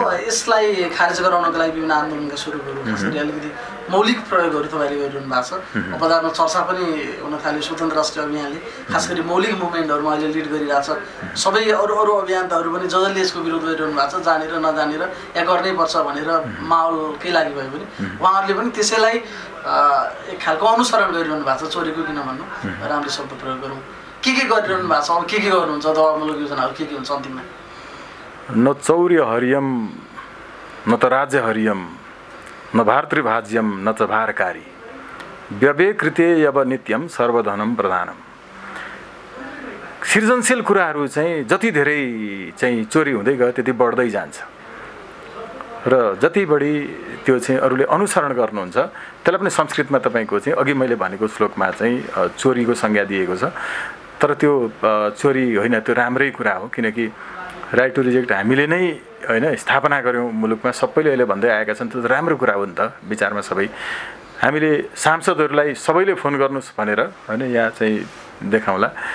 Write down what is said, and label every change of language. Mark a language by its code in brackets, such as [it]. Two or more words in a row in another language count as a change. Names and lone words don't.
[ne] यसलाई खारेज गराउनको लागि विभिन्न आन्दोलनका स्वरूपहरू खास गरी अलिकति मौलिक प्रयोगहरू तपाईँले गरिरहनु भएको छ बजारमा चर्चा पनि हुन थाल्यो स्वतन्त्र राष्ट्रिय अभियानले खास गरी मौलिक मुभमेन्टहरूमा अहिले लिड गरिरहेछ सबै अरू अरू अभियन्ताहरू पनि जसले यसको विरोध गरिरहनु भएको छ जानेर नजानेर या गर्नै पर्छ भनेर माहौल केही लागि भयो भने उहाँहरूले पनि त्यसैलाई एक खालको अनुसरण गरिरहनु भएको छ चोरीको किन भन्नु राम्रो शब्द प्रयोग गरौँ के गरिरहनु भएको छ अब के गर्नुहुन्छ दबावमूलक योजनाहरू के हुन्छ अन्तिममा [sa] न चौर्य हरियम न त राज्य हरियम न भातृभाज्यम न च भारकारी व्यवेकृते यव नित्यम सर्वधनम प्रधानम [ne] सृजनशील कुराहरू चाहिँ जति धेरै चाहिँ चोरी हुँदै गयो त्यति बढ्दै जान्छ र जति बढी त्यो चाहिँ अरूले अनुसरण गर्नुहुन्छ त्यसलाई पनि संस्कृतमा तपाईँको चाहिँ अघि मैले भनेको श्लोकमा चाहिँ चोरीको संज्ञा दिएको छ तर त्यो चोरी होइन त्यो राम्रै कुरा हो किनकि [en] right to reject [ne] हामीले नै होइन स्थापना गऱ्यौँ मुलुकमा सबैले अहिले भन्दै आएका छन् त्यो राम्रो कुरा हो नि त विचारमा सबै हामीले सांसदहरूलाई सबैले फोन गर्नुहोस् भनेर होइन यहाँ चाहिँ देखाउँला